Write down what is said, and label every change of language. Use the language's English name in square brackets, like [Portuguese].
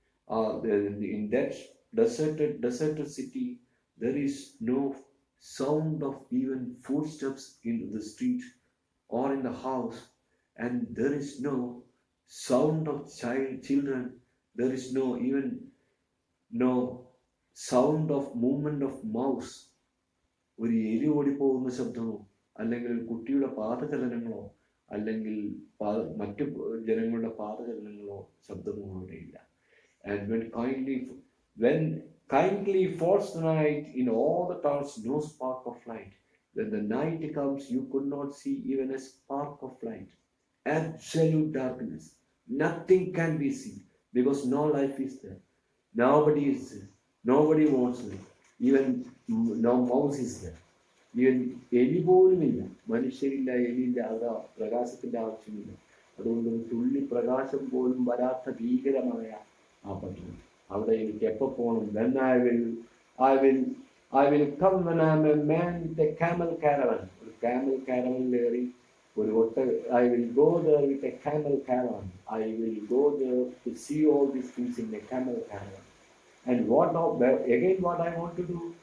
[English] In that deserted city, there is no sound of even footsteps in the street or in the house, and there is no sound of children. There is no sound of movement of mouse. [Malayalam] ഒരു എലി ഓടിപ്പോകുന്ന ശബ്ദമോ അല്ലെങ്കിൽ കുട്ടിയുടെ പാദചലനങ്ങളോ അല്ലെങ്കിൽ മറ്റു ജനങ്ങളുടെ പാദചലനങ്ങളോ ശബ്ദമോ അവിടെയില്ല. [English] And when kindly falls the night, in all the towns no spark of light. When the night comes, you could not see even a spark of light. Absolute darkness. Nothing can be seen because no life is there. Nobody is there. Nobody wants it. Even no mouse is there. [Malayalam] എലി പോലുമില്ല, മനുഷ്യരില്ല, എലിയില്ല. അതാ പ്രകാശത്തിന്റെ ആവശ്യമില്ല. അതുകൊണ്ട് തുള്ളി പ്രകാശം പോലും വരാത്ത ഭീകരമായ ആ പട്ടണം. അവിടെ എനിക്ക് എപ്പോ പോകണം? [English] Then I will come when I am a man with a camel caravan. [Malayalam] ഒരു camel caravan ഏറി [English] I will go there with a camel caravan. I will go there to see all these things in a camel caravan. And what now? Again, what I want to do?